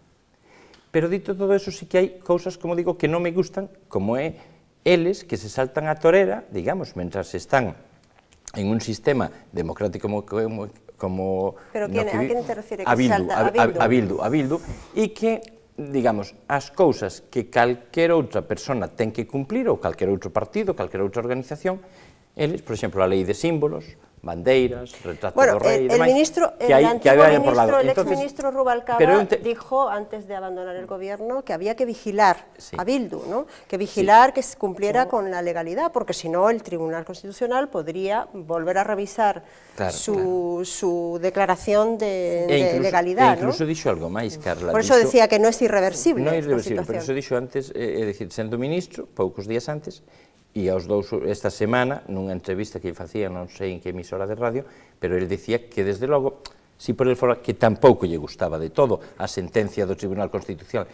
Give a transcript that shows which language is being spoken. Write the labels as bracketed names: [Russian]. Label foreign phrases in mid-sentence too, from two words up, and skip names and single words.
[Galician] Pero dito todo eso, sí que hai cousas, como digo, que non me gustan, como é eles que [Spanish] se saltan a torera, [Galician] digamos, mentras están en un sistema democrático como... Pero a quen te refire que se salta? A Bildu, e que digamos, as cousas que calquera outra persona ten que cumplir, ou calquera outro partido, calquera outra organización, eles, por exemplo, a lei de símbolos, bandeiras, retrato do rei, [Spanish] el exministro Rubalcaba dijo, antes de abandonar el gobierno, que había que vigilar a Bildu, ¿no? Que vigilar que se cumpliera con la legalidad, porque si no el Tribunal Constitucional podría volver a revisar su declaración de legalidad, ¿no? [Galician] Incluso dixo algo máis, Carla. [Spanish] Por eso decía que no es irreversible. [Galician] Non é irreversible, pero eso dixo antes, é dicir, sendo ministro, poucos días antes, e aos dous esta semana, nunha entrevista que facía, non sei en que emisora de radio, pero ele dicía que, desde logo, si por el fora, que tampouco lle gustaba de todo a sentencia do Tribunal Constitucional.